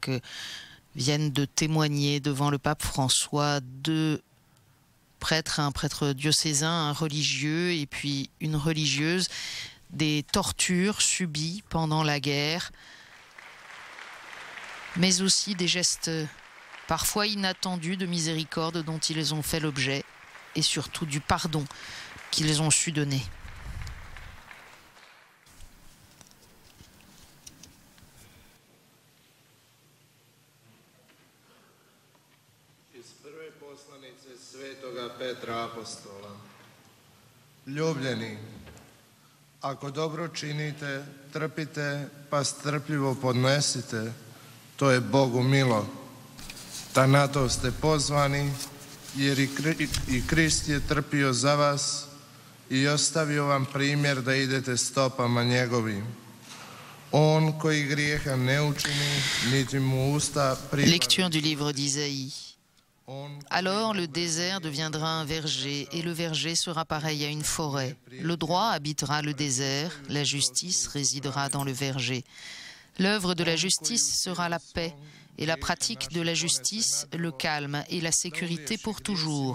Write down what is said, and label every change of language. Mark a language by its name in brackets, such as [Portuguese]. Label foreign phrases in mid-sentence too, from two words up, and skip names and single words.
[French] que viennent de témoigner devant le pape François deux prêtres, un prêtre diocésain, un religieux et puis une religieuse, des tortures subies pendant la guerre, mais aussi des gestes parfois inattendus de miséricorde dont ils ont fait l'objet et surtout du pardon qu'ils ont su donner. [Croatian] Svetoga Petra Apostola. Ljubljeni, ako dobro činite, trpite, pa strpljivo podnesite, to je Bogu milo. Ta na to ste pozvani, jer i Krist je trpio za vas i ostavio vam primjer da idete stopama njegovim. On koji grijeha ne učini, niti mu usta pripada. [French] Lecture du livre d'Isaïe. Alors le désert deviendra un verger et le verger sera pareil à une forêt. Le droit habitera le désert, la justice résidera dans le verger. L'œuvre de la justice sera la paix et la pratique de la justice le calme et la sécurité pour toujours.